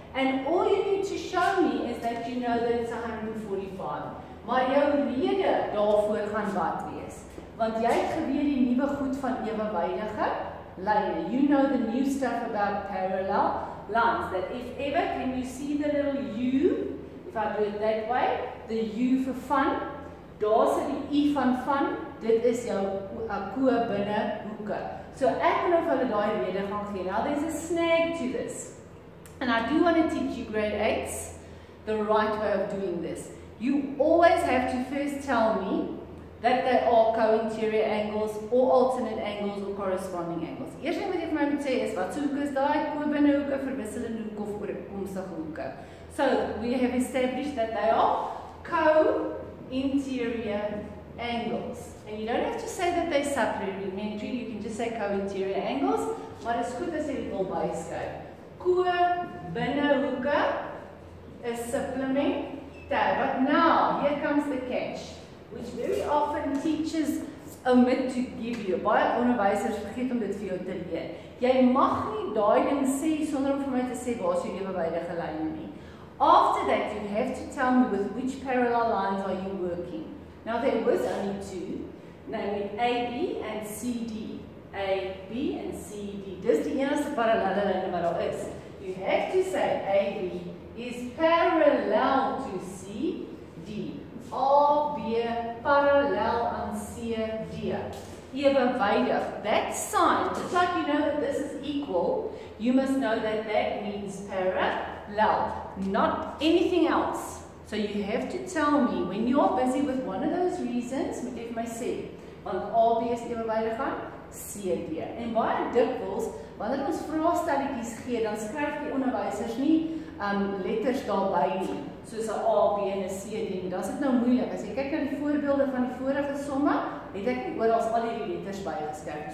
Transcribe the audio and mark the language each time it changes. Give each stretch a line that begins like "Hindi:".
English: And all you need to show me is that you know that it's 145.
Afrikaans: Maar jou rede daarvoor gaan wat wees? Want jy het geweet die nuwe goed van ewewydige lyne.
English: You know the new stuff about parallel lines. That if ever, can you see the little U? If I do it that way, the U for fun.
Afrikaans: Daar sit die I van fun. Dit is jou koopbinnehoeke. So ek wil nou vir hulle daai rede gaan gee.
English: Now there's a snag to this. And I do want to teach you grade 8s the right way of doing this. You always have to first tell me that they are co-interior angles or alternate angles or corresponding angles.
Afrikaans: Eerst ding wat jy vir my moet sê is, wat so hoeke is daai, koopbinnehoeke, verwisselende hoeke of ooreenkomstige hoeke.
English: So, we have established that they are co-interior angles. And you don't have to say that they're supplementary, you can just say co-interior angles,
Afrikaans: maar dit is goed as jy dit wil byskryf.
English: Koopbinnehoeke is supplementary, but now, here comes the catch, which very often teachers omit to give you.
Afrikaans: Baie onderwysers vergeet om dit vir jou te leer. Jy mag nie daai ding sê sonder om vir my te sê waar is jou ewewydige lyne nie.
English: After that, you have to tell me with which parallel lines are you working. Now there was only two, namely AB and CD.
Afrikaans: AB and CD. Dis die enigste parallelle lyne wat daar is.
English: You have to say AB is parallel to CD.
Afrikaans: AB parallel aan CD.
English: Ewewydig. That sign, just like you know that this is equal, you must know that that means parallel, not anything else. So you have to tell me, when you are busy with one of those reasons,
Afrikaans: moet jy vir my sê, want AB is ewewydig aan CD. En baie dikwels, wanneer ons vraestelletjies gee, dan skryf die onderwysers nie letters daarby nie, soos 'n A, B en 'n C D. Dan is dit nou moeilik. As jy kyk na die voorbeelde van die vorige somme, het ek nie oral al hierdie letters bygeskryf.